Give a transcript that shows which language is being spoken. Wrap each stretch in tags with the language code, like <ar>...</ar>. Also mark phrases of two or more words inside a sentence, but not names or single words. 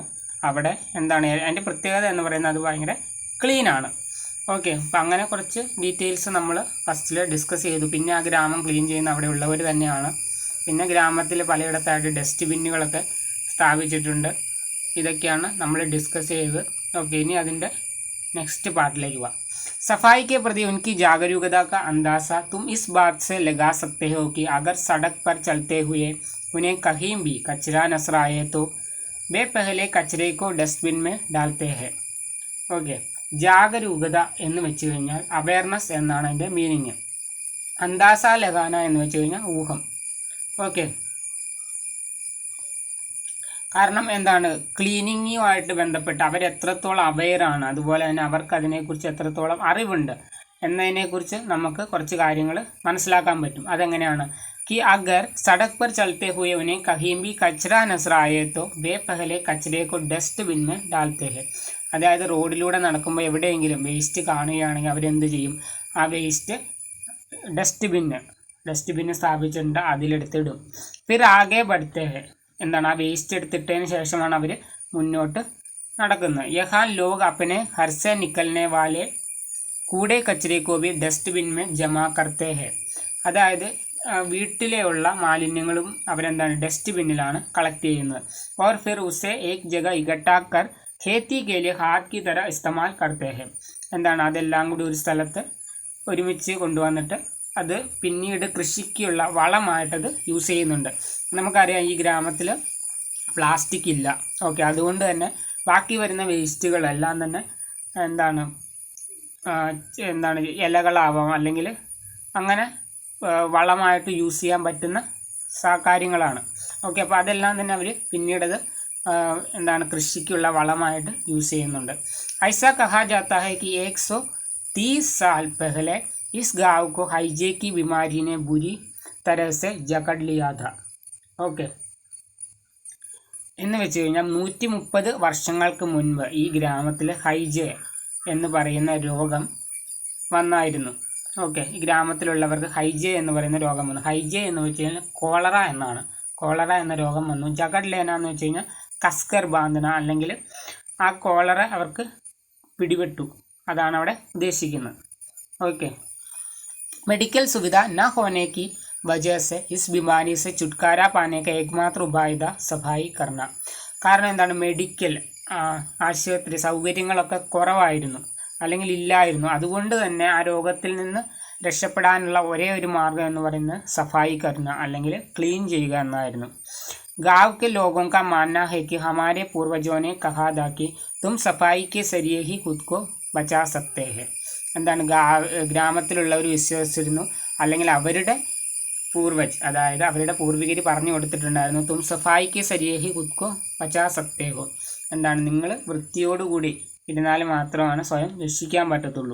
<ml>അവിടെ എന്താണ് അതിൻ്റെ പ്രത്യേകത എന്ന് പറയുന്നത്, അത് ഭയങ്കര ക്ലീനാണ്. ഓക്കെ, അപ്പം അങ്ങനെ കുറച്ച് ഡീറ്റെയിൽസ് നമ്മൾ ഫസ്റ്റിൽ ഡിസ്കസ് ചെയ്തു. പിന്നെ ആ ഗ്രാമം ക്ലീൻ ചെയ്യുന്ന അവിടെ ഉള്ളവർ തന്നെയാണ്. പിന്നെ ഗ്രാമത്തിൽ പലയിടത്തായിട്ട് ഡസ്റ്റ് ബിന്നുകളൊക്കെ സ്ഥാപിച്ചിട്ടുണ്ട്. ഇതൊക്കെയാണ് നമ്മൾ ഡിസ്കസ് ചെയ്തത്. ഓക്കെ, ഇനി അതിൻ്റെ</ml> <en>next part</en> <hi>लेके हुआ। सफाई के प्रति उनकी जागरूकता का अंदाज़ा तुम इस बात से लगा सकते हो कि अगर सड़क पर चलते हुए उन्हें कहीं भी कचरा नजर आए तो वे पहले कचरे को डस्टबिन में डालते हैं.</hi> <ml>ഓക്കെ, ജാഗരൂകത എന്ന് വെച്ച് കഴിഞ്ഞാൽ അവയർനെസ് എന്നാണ് അതിൻ്റെ മീനിങ്.</ml> <hi>अंदाज़ा लगाना</hi> <ml>എന്ന് വെച്ച് കഴിഞ്ഞാൽ ഊഹം. ഓക്കെ, കാരണം എന്താണ്, ക്ലീനിങ്ങുമായിട്ട് ബന്ധപ്പെട്ട് അവരെത്രത്തോളം അവെയറാണ്, അതുപോലെ തന്നെ അവർക്ക് അതിനെക്കുറിച്ച് എത്രത്തോളം അറിവുണ്ട് എന്നതിനെക്കുറിച്ച് നമുക്ക് കുറച്ച് കാര്യങ്ങൾ മനസ്സിലാക്കാൻ പറ്റും. അതെങ്ങനെയാണ്?</ml> <hi>कि अगर सड़क पर चलते हुए उन्हें कहीं भी कचरा नजर आए तो वे पहले कचरे को डस्टबिन में डालते हैं.</hi> <ml>അതായത് റോഡിലൂടെ നടക്കുമ്പോൾ എവിടെയെങ്കിലും വേസ്റ്റ് കാണുകയാണെങ്കിൽ അവരെന്ത് ചെയ്യും? ആ വേസ്റ്റ് ഡസ്റ്റ്ബിന്ന് സ്ഥാപിച്ചിട്ടുണ്ട്, അതിലെടുത്തിടും.</ml> <hi>फिर आगे बढ़ते हैं.</hi> <ml>എന്താണ്, ആ വേസ്റ്റ് എടുത്തിട്ടതിന് ശേഷമാണ് അവർ മുന്നോട്ട് നടക്കുന്നത്.</ml> <hi>यहाँ लोग अपने घर से निकलने वाले कूड़े कचरे को भी डस्टबिन में जमा करते हैं.</hi> <ml>അതായത് വീട്ടിലെയുള്ള മാലിന്യങ്ങളും അവരെന്താണ് ഡസ്റ്റ്ബിന്നിലാണ് കളക്ട് ചെയ്യുന്നത്.</ml> <hi>और फिर उसे एक जगह इकट्ठा कर खेती के लिए हाथ की तरह इस्तेमाल करते हैं.</hi> <ml>എന്താണ്, അതെല്ലാം കൂടി ഒരു സ്ഥലത്ത് ഒരുമിച്ച് കൊണ്ടുവന്നിട്ട് അത് പിന്നീട് കൃഷിക്കുള്ള വളമായിട്ടത് യൂസ് ചെയ്യുന്നുണ്ട്. നമുക്കറിയാം ഈ ഗ്രാമത്തിൽ പ്ലാസ്റ്റിക് ഇല്ല. ഓക്കെ, അതുകൊണ്ട് തന്നെ ബാക്കി വരുന്ന വേസ്റ്റുകളെല്ലാം തന്നെ എന്താണ് ഇലകളാവാം, അല്ലെങ്കിൽ അങ്ങനെ വളമായിട്ട് യൂസ് ചെയ്യാൻ പറ്റുന്ന കാര്യങ്ങളാണ്. ഓക്കെ, അപ്പോൾ അതെല്ലാം തന്നെ അവർ പിന്നീടത് എന്താണ് കൃഷിക്കുള്ള വളമായിട്ട് യൂസ് ചെയ്യുന്നുണ്ട്.</ml> <hi>ऐसा कहा जाता है कि 130 साल पहले इस गांव को हाइजे की बीमारी ने बुरी तरह से जकड़ लिया था.</hi> <ml>ഓക്കെ, എന്ന് വെച്ച് കഴിഞ്ഞാൽ 130 വർഷങ്ങൾക്ക് മുൻപ് ഈ ഗ്രാമത്തിൽ ഹൈജെ എന്ന് പറയുന്ന രോഗം വന്നായിരുന്നു. ഓക്കെ, ഈ ഗ്രാമത്തിലുള്ളവർക്ക് ഹൈജെ എന്ന് പറയുന്ന രോഗം വന്നു. ഹൈജെ എന്ന് വെച്ച് കഴിഞ്ഞാൽ കോളറ എന്നാണ്. കോളറ എന്ന രോഗം വന്നു.</ml> <hi>जकड़ लेना</hi> <ml>എന്ന് വെച്ച് കഴിഞ്ഞാൽ</ml> <hi>कसकर बांधना,</hi> <ml>അല്ലെങ്കിൽ ആ കോളറ അവർക്ക് പിടിപെട്ടു, അതാണ് അവിടെ ഉദ്ദേശിക്കുന്നത്. ഓക്കെ,</ml> <hi>मेडिकल सुविधा न होने की वजह से इस बीमारी से छुटकारा पाने का एकमात्र उपाय था सफाई करना.</hi> <ml>കാരണം എന്താണ്, മെഡിക്കൽ ആശുപത്രി സൗകര്യങ്ങളൊക്കെ കുറവായിരുന്നു, അല്ലെങ്കിൽ ഇല്ലായിരുന്നു. അതുകൊണ്ട് തന്നെ ആ രോഗത്തിൽ നിന്ന് രക്ഷപ്പെടാനുള്ള ഒരേ ഒരു മാർഗം എന്ന് പറയുന്നത്</ml> <hi>सफ़ाई करना,</hi> <ml>അല്ലെങ്കിൽ ക്ലീൻ ചെയ്യുക എന്നായിരുന്നു.</ml> <hi>गांव के लोगों का मानना है कि हमारे पूर्वजों ने कहा था कि तुम सफाई के जरिए ही खुद को बचा सकते हैं.</hi> <ml>എന്താണ്, ഗ്രാമത്തിലുള്ളവർ വിശ്വസിച്ചിരുന്നു, അല്ലെങ്കിൽ അവരുടെ അതായത് അവരുടെ പൂർവികർ പറഞ്ഞു കൊടുത്തിട്ടുണ്ടായിരുന്നു,</ml> <hi>तुम सफ़ाई के ज़रिए ही ख़ुद को बचा सकते हो.</hi> <ml>എന്താണ്, നിങ്ങൾ വൃത്തിയോടുകൂടി ഇരുന്നാൽ മാത്രമാണ് സ്വയം രക്ഷിക്കാൻ പറ്റത്തുള്ളൂ.</ml>